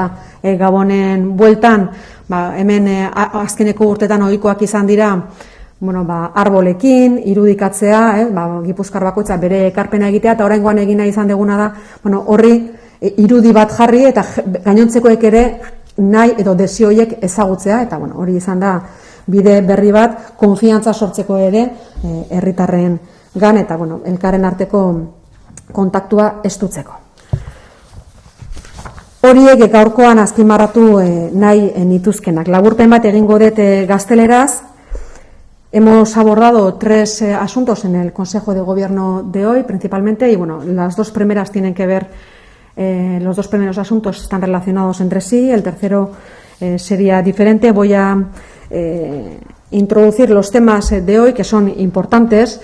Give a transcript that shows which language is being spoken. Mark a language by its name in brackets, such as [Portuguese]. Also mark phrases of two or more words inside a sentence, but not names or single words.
[Basque] Gabonen bueltan, hemen azkeneko urtetan ohikoak izan dira, arbolekin, irudikatzea, Gipuzkoar bakoitza bere ekarpena egitea, eta oraingoan egin nahi izan deguna da, horri irudi bat jarri, eta gainontzekoek ere nahi edo desioiek ezagutzea, eta hori izan da bide berri bat, konfiantza sortzeko ere herritarren gan, eta elkarren arteko kontaktua estutzeko. Horiek gaurkoan azpimarratu nahi nituzkenak. Laburpen bat egingo dut gazteleraz. [Spanish] Hemos abordado 3 asuntos en el Consejo de Gobierno de hoy, principalmente, y las 2 primeras tienen que ver. Los 2 primeros asuntos están relacionados entre sí, el tercero sería diferente. Voy a introducir los temas de hoy, que son importantes.